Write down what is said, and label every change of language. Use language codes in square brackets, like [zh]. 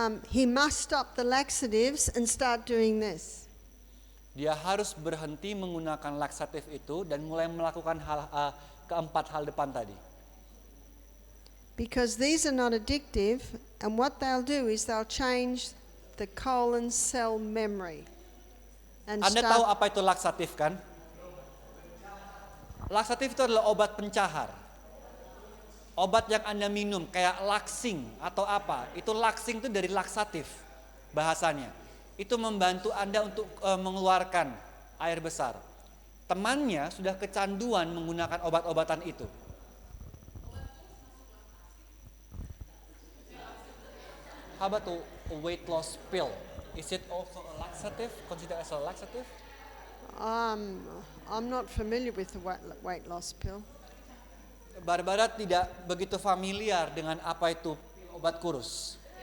[en] He must stop the laxatives and start doing this. [id] Dia harus berhenti menggunakan laksatif itu dan mulai melakukan keempat hal depan tadi. [en] Because these are not addictive, and what they'll do is they'll change the colon cell memory. And [id] Anda tahu apa itu laksatif kan? Laksatif itu adalah obat pencahar. Obat yang Anda minum kayak laksing atau apa, itu laksing itu dari laksatif bahasanya. Itu membantu Anda untuk mengeluarkan air besar. Temannya sudah kecanduan menggunakan obat-obatan itu. [en] How about a weight loss pill? Is it also a laxative? Considered as a laxative? I'm not familiar with the weight loss pill. [id] Barbara tidak begitu familiar dengan apa itu obat kurus.